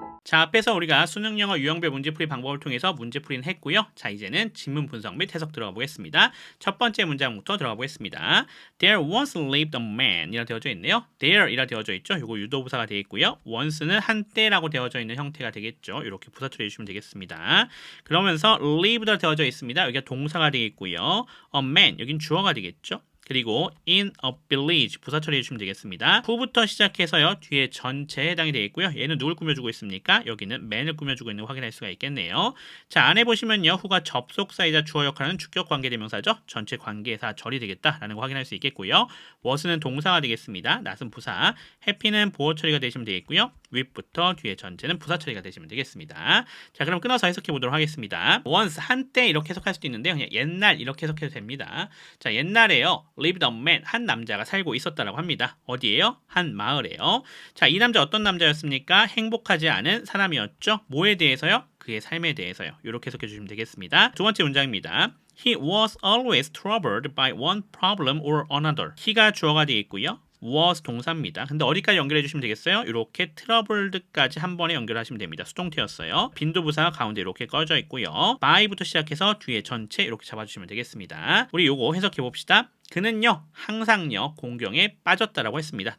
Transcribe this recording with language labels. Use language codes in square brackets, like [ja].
[ko] 자, 앞에서 우리가 수능 영어 유형별 문제풀이 방법을 통해서 문제풀이는 했고요. 자, 이제는 지문 분석 및 해석 들어가 보겠습니다. 첫 번째 문장부터 들어가 보겠습니다. [en] There once lived a man [ko] 이라 되어져 있네요. There 이라 되어져 있죠. 이거 유도부사가 되어 있고요. once는 한때라고 되어져 있는 형태가 되겠죠. 이렇게 부사 처리해 주시면 되겠습니다. 그러면서 lived라 되어져 있습니다. 여기가 동사가 되어 있고요. a man 여긴 주어가 되겠죠. 그리고 in a village 부사 처리해 주시면 되겠습니다. 후부터 시작해서요. 뒤에 전체에 해당이 되어 있고요. 얘는 누굴 꾸며주고 있습니까? 여기는 man을 꾸며주고 있는 거 확인할 수가 있겠네요. 자, 안에 보시면요. 후가 접속사이자 주어 역할하는 주격 관계대명사죠. 전체 관계사 절이 되겠다라는 거 확인할 수 있겠고요. was는 동사가 되겠습니다. not은 부사, happy는 보호 처리가 되시면 되겠고요. with부터 뒤에 전체는 부사 처리가 되시면 되겠습니다. 자, 그럼 끊어서 해석해 보도록 하겠습니다. once 한때 이렇게 해석할 수도 있는데요. 그냥 옛날 이렇게 해석해도 됩니다. 자, 옛날에요. lived a man 한 남자가 살고 있었다라고 합니다. 어디에요? 한 마을에요. 자, 이 남자 어떤 남자였습니까? 행복하지 않은 사람이었죠. 뭐에 대해서요? 그의 삶에 대해서요. 이렇게 해석해 주시면 되겠습니다. 두 번째 문장입니다. [en] He was always troubled by one problem or another. [ko] he가 주어가 되어 있고요. was 동사입니다. 근데 어디까지 연결해 주시면 되겠어요? 이렇게 troubled까지 한 번에 연결하시면 됩니다. 수동태였어요. 빈도부사가 가운데 이렇게 꺼져 있고요. by부터 시작해서 뒤에 전체 이렇게 잡아주시면 되겠습니다. 우리 요거 해석해 봅시다. 그는요 항상요 공경에 빠졌다라고 했습니다.